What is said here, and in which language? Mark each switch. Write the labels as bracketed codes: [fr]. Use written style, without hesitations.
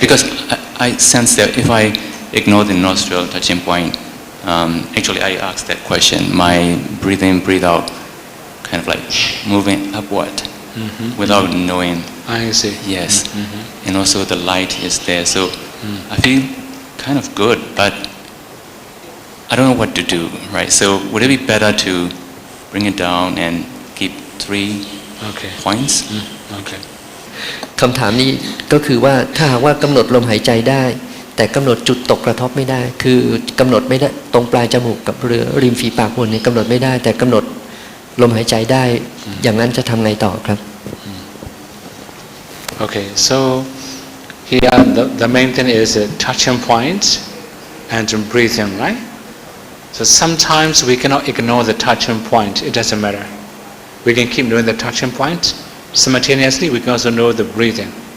[en] Because I sense that if I ignore the nostril touching point, actually I asked that question, my breathe in, breathe out kind of like moving upward without knowing. I see. Yes. And also the light is there, so I feel kind of good, but I don't know what to do, right? So would it be better to bring it down and keep 3 points? Okay. [th] คำถามนี้ก็คือว่าถ้าหากว่ากำหนดลมหายใจได้แต่กำหนดจุดตกกระทบไม่ได้คือกำหนดไม่ได้ตรงปลายจมูกกับริมฝีปากบนเนี่ยกำหนดไม่ได้แต่กำหนดลมหายใจได้อย่างนั้นจะทำไงต่อครับ [en] Okay, so here the main thing is touching points and breathing, right? So sometimes we cannot ignore the touching point. It doesn't matter. We can keep doing the touching point. Simultaneously, we can also know the breathing.